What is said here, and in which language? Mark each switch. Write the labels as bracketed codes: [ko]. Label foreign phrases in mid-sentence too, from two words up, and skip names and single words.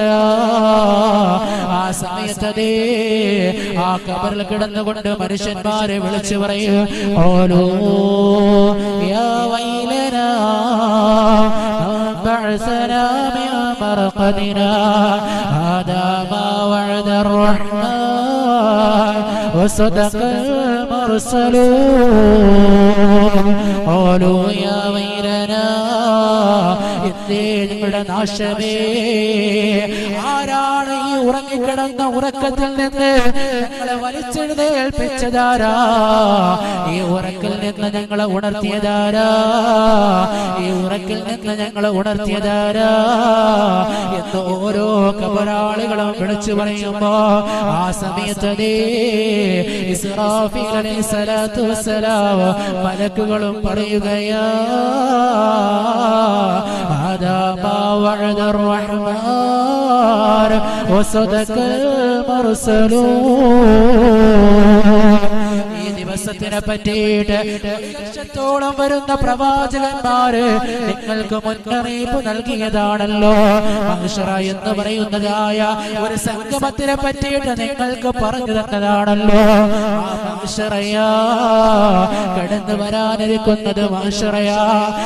[ml] ആ സമയത്തതേ ആ ഖബറിൽ കിടന്നുകൊണ്ട് മനുഷ്യന്മാരെ വിളിച്ചു പറയും ഓലോ [ar] يا ويلنا بعثنا من مرقدنا هذا ما وعد الرحمن وصدق المرسلون قالوا يا ويلنا [ml] നിങ്ങളുടെ നാശമേ, ആരാണ് ഈ ഉറങ്ങിക്കിടന്ന ഉറക്കത്തിൽ നിന്ന് ഞങ്ങളെ വലിച്ചെഴുന്നേൽപ്പിച്ചതാരാ? ഈ ഉറക്കിൽ നിന്ന് ഞങ്ങളെ ഉണർത്തിയതാരാ? ഈ ഉറക്കിൽ നിന്ന് ഞങ്ങളെ ഉണർത്തിയതാരാ എന്ന് ഓരോ ഖബറാളികളും വിളിച്ചു പറയുമ്പോ ആ സമയത്തേ ഇസ്രാഫീൽ [ar] عليه الصلاة والسلام [ml] മലക്കുകളും പറയുകയാ [ar] هذا ما وعد الرحمن وصدق المرسلون. [ml] ഈ ദിവസത്തിനെ പറ്റിയിട്ട് ലക്ഷത്തോളം വരുന്ന പ്രവാചകന്മാര് നിങ്ങൾക്ക് മുന്നറിയിപ്പ് നൽകിയതാണല്ലോ. മഹ്ശറ എന്ന് പറയുന്നതായ ഒരു സംഗമത്തിനെ പറ്റിയിട്ട് നിങ്ങൾക്ക് പറഞ്ഞു തന്നതാണല്ലോ. ആ മഹ്ശറയാ കടന്നു വരാനിരിക്കുന്നത് മഹ്ശറയാ.